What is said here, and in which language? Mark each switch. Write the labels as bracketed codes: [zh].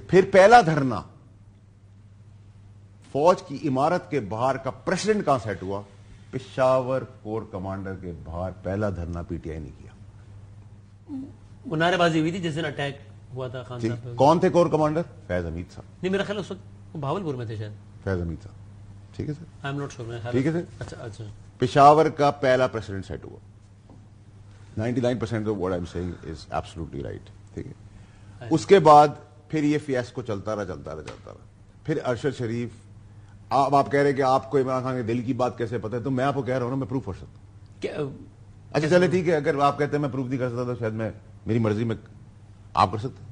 [ur] پھر پہلا دھرنا فوج کی عمارت کے باہر کا پریسیڈنٹ کہاں سیٹ ہوا؟ پشاور کور کمانڈر کے باہر پہلا دھرنا پی ٹی آئی نے کیا. نعرے بازی ہوئی تھی جس دن اٹیک ہوا تھا خان صاحب. کون تھے کور کمانڈر؟ فیض حمید صاحب. نہیں میرا خیال اس وقت بھاولپور میں تھے شاید. فیض حمید صاحب. ٹھیک ہے سر. [en] I am not sure. [ur] ٹھیک ہے سر. اچھا. پشاور کا پہلا پریسیڈنٹ سیٹ ہوا. [en] 99% of what I'm saying is absolutely right. [ur] ٹھیک ہے. اس کے بعد پھر یہ فیاسکو چلتا رہا. پھر ارشد شریف. اب آپ کہہ رہے کہ آپ کو عمران خان کے دل کی بات کیسے پتہ ہے؟ تو میں آپ کو کہہ رہا ہوں نا، میں پروف کر سکتا ہوں. اچھا چلے ٹھیک ہے، اگر آپ کہتے ہیں میں پروف نہیں کر سکتا تو شاید میں میری مرضی میں آپ کر سکتے ہیں.